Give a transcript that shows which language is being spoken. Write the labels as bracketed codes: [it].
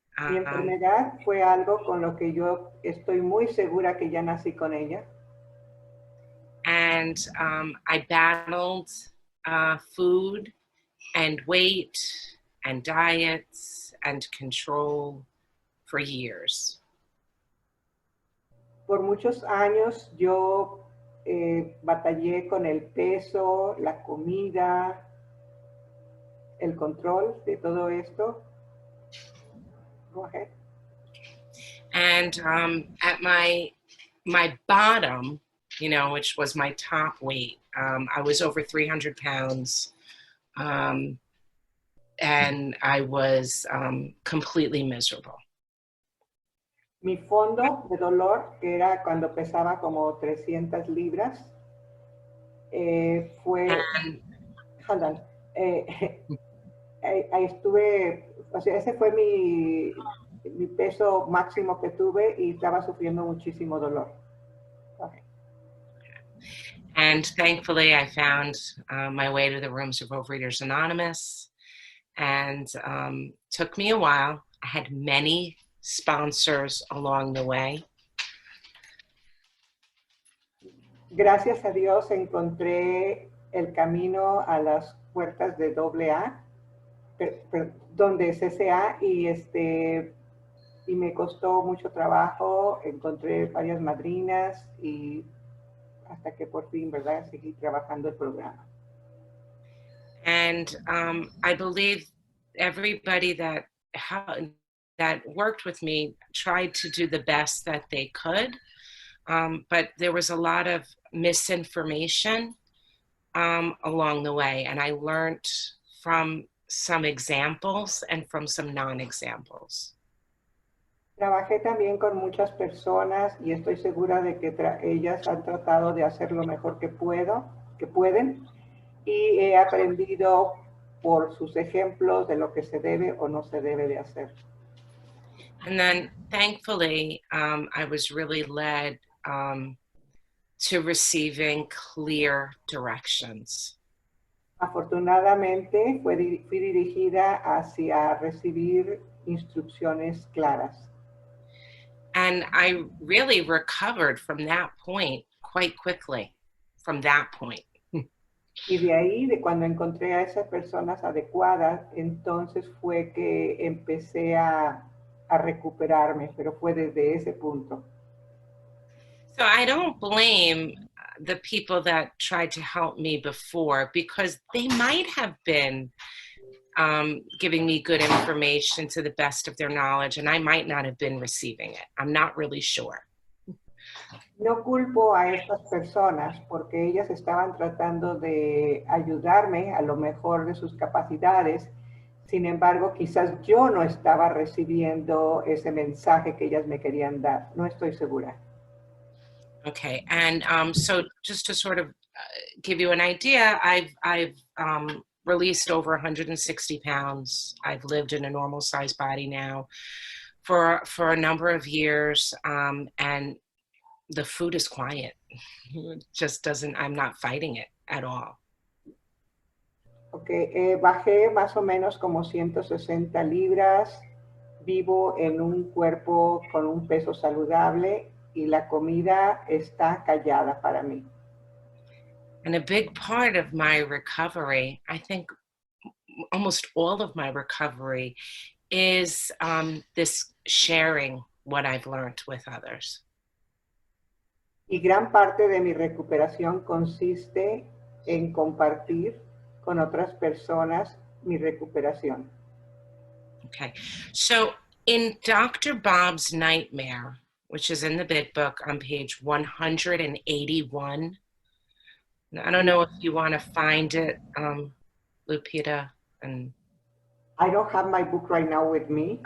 [es] Mi enfermedad fue algo con lo que yo estoy muy segura que ya nací con ella. [en] And I battled food and weight and diets and control for years. [es] Por muchos años yo batallé con el peso, la comida, el control de todo esto. [en] Go ahead. And at my bottom, which was my top weight, I was over 300 pounds, and I was completely miserable. [es] Mi fondo de dolor, que era cuando pesaba como 300 libras, fue... [en] Hold on. [es] Ahí estuve, o sea, ese fue mi peso máximo que tuve y estaba sufriendo muchísimo dolor. [en] Okay. And thankfully I found my way to the rooms of Overeaters Anonymous, and took me a while. I had many sponsors along the way. [es] Gracias a Dios encontré el camino a las puertas de AA. Donde CCA y me costó mucho trabajo, encontré varias madrinas y hasta que por fin, ¿verdad?, seguí trabajando el programa. [en] And I believe everybody that that worked with me tried to do the best that they could, but there was a lot of misinformation along the way, and I learned from some examples and from some non-examples. [es] Trabajé también con muchas personas y estoy segura de que ellas han tratado de hacer lo mejor que pueden, y he aprendido por sus ejemplos de lo que se debe o no se debe de hacer. [en] And then thankfully, I was really led to receiving clear directions. [es] Afortunadamente fui dirigida hacia recibir instrucciones claras. [en] And I really recovered from that point quite quickly, from that point. [es] Y de ahí, de cuando encontré a esas personas adecuadas, entonces fue que empecé a recuperarme, pero fue desde ese punto. [en] So I don't blame the people that tried to help me before, because they might have been giving me good information to the best of their knowledge, and I might not have been receiving it. I'm not really sure. [es] No culpo a estas personas porque ellas estaban tratando de ayudarme a lo mejor de sus capacidades. Sin embargo, quizás yo no estaba recibiendo ese mensaje que ellas me querían dar. No estoy segura. [en] Okay, and so just to sort of give you an idea, I've released over 160 pounds. I've lived in a normal size body now for a number of years, and the food is quiet. It just doesn't, I'm not fighting it at all. [es] Okay, bajé más o menos como 160 libras, vivo en un cuerpo con un peso saludable y la comida está callada para mí. [en] And a big part of my recovery, I think almost all of my recovery, is this sharing what I've learned with others. [es] Y gran parte de mi recuperación consiste en compartir con otras personas mi recuperación. [en] Okay, so in Dr. Bob's Nightmare, which is in the big book on page 181, I don't know if you want to find it, Lupita. And I don't have my book right now with me.